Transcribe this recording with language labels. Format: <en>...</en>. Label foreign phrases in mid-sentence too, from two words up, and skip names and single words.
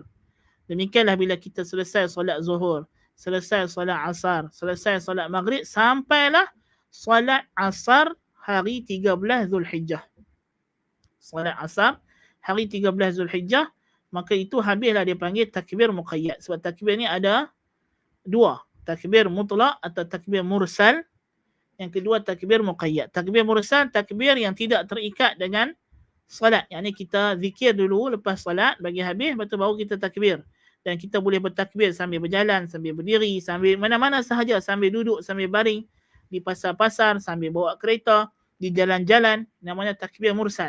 <ms>Demikianlah bila kita selesai salat zuhur, selesai salat asar, selesai salat maghrib, sampailah salat asar hari 13 Zulhijjah. Salat asar hari 13 Zulhijjah, maka itu habislah dia panggil takbir muqayyad. Sebab takbir ni ada 2, takbir mutlak atau takbir mursal. Yang kedua takbir muqayyad. Takbir mursal, takbir yang tidak terikat dengan salat. Yang ni kita zikir dulu lepas salat, bagi habis, lepas tu baru kita takbir. Dan kita boleh bertakbir sambil berjalan, sambil berdiri, sambil mana-mana sahaja, sambil duduk, sambil baring, di pasar-pasar, sambil bawa kereta, di jalan-jalan, namanya takbir mursal.</ms>